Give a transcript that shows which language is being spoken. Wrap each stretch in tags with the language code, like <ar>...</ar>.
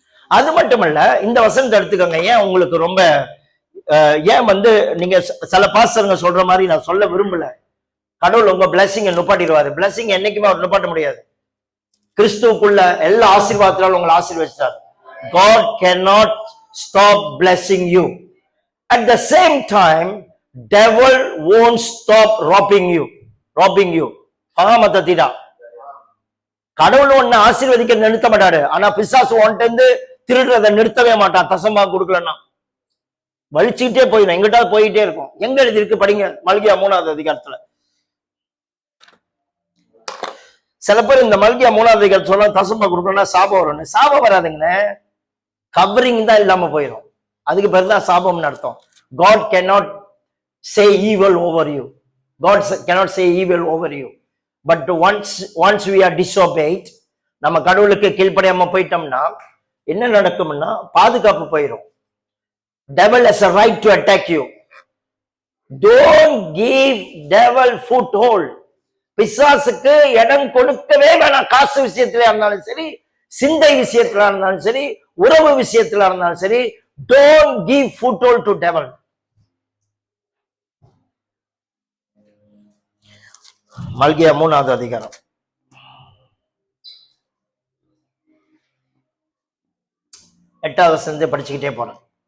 <ta>அது மட்டுமல்ல, இந்த வசனத்தை எடுத்துக்கோங்க. ஏன் உங்களுக்கு ரொம்ப ஏன் வந்து நீங்க சில பாஸ்டருங்க சொல்ற மாதிரி நான் சொல்ல விரும்பல. கடவுள் உங்க பிளஸிங்க நுப்பாட்டிடுவாரு. பிளஸிங் என்னைக்குமே அவர் நுப்பாட்ட முடியாது. கிறிஸ்துவுக்குள்ள எல்லா ஆசீர்வாதத்தாலும் உங்களை ஆசீர்வதிச்சார்.</ta> <en>God cannot stop blessing you. At the same time, devil won't stop robbing you.</en> <ta>ஆமத்தீடா, கடவுள் ஒன்னு ஆசீர்வதிக்க நிறுத்த மாட்டாரு, ஆனா பிசாசு ஒன்ட்டு இருந்து திருடுறதை நிறுத்தவே மாட்டான். தசமா கொடுக்கலன்னா வலிச்சுக்கிட்டே போயிடும், எங்கிட்டாவது போயிட்டே இருக்கும். எங்க எழுதிருக்கு படிங்க, மல்கியா 3வது அதிகாரத்துல. சில பேர் இந்த மல்கியா 3வது அதிகாரம் சொல்ல தசமா கொடுக்கணும்னா சாபம் வரும்னு. சாபம் வராதுங்கண்ணே, கவரிங் தான் இல்லாம போயிடும். அதுக்கு பேர் தான் சாபம்னு அர்த்தம்.</ta> <en>God cannot say evil over you. God cannot say evil over you. But once we are disobeyed,</en> <ta>நம்ம கடவுளுக்கு கீழ்ப்படியாம போயிட்டோம்னா என்ன நடக்கும்னா பாதுகாப்பு போயிடும்.</ta> <en>Devil has a right to attack you. Don't give devil foothold.</en> <ta>பிசாசுக்கு இடம் கொடுக்கவே வேணாம். காசு விஷயத்துல இருந்தாலும் சரி, சிந்தை விஷயத்துல இருந்தாலும் சரி, உறவு விஷயத்துல இருந்தாலும் சரி,</ta> <en>don't give foothold to devil.</en> <ta>மல்கியா 3வது அதிகாரம் 8வது வசனத்தை படிச்சுக்கிட்டே போறேன்.</ta>